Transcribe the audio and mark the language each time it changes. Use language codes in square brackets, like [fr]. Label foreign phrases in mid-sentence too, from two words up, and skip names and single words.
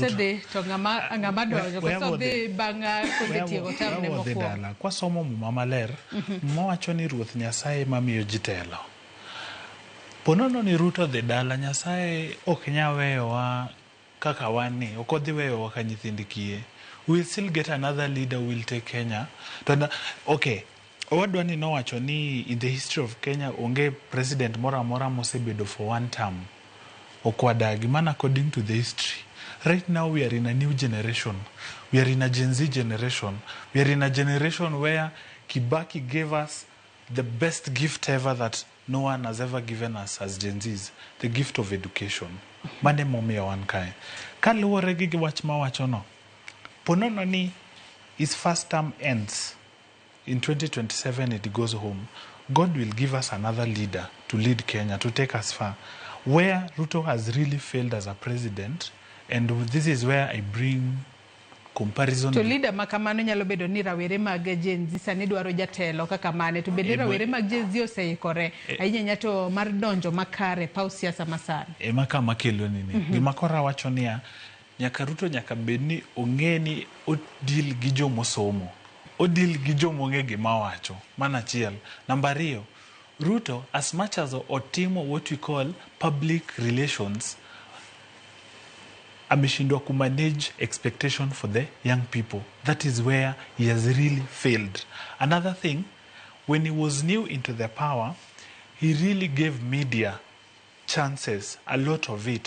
[luo] kosedhi to ng'ama donjo kosedhi bang'a kodetiego tamne mokwongo. Kwasomo muma maler mowacho ni ruoth Nyasaye mamiyo jitelo. Ponono ni Ruto dhi dala, Nyasaye ok nya weyowa kaka wan ni, ok odhi weyowa ka nyithind kiye. [en] We'll still get another leader who will take Kenya. [luo] Okay, owadwa ni nowacho ni [en] in the history of Kenya [luo] onge president mora mora mosebedo [en] for one term. Okwadagi, man according to the history. Right now we are in a new generation. We are in a Gen Z generation. We are in a generation where Kibaki gave us the best gift ever that no one has ever given us as Gen Zs, the gift of education. [luo] Mane momiyo wan kae. Kaluwore gi wach mawacho no, ponono ni [en] his first term ends. In 2027 it goes home. God will give us another leader to lead Kenya, to take us far. Where Ruto has really failed as a president, and this is where I bring comparison. [luo] To leader makamano nyalo bedo ni rawere mag Gen Z sani dwaro jatelo kaka mane to bende rawere mag Gen Z oseikore ahinya nyato mar donjo makare paw siasa masani. Maka makelo nini. Gima kora wacho niya nyaka Ruto nyaka bedni ong'eni odil gi jomosomo. Odil gi jomong'e gima wacho. Mana achiel. Namba 2, Ruto, [en] as much as otimo what we call public relations, [sw] ameshindwa kumanage [en] expectation for the young people. That is where he has really failed. Another thing, when he was new into the power, he really gave media chances, a lot of it.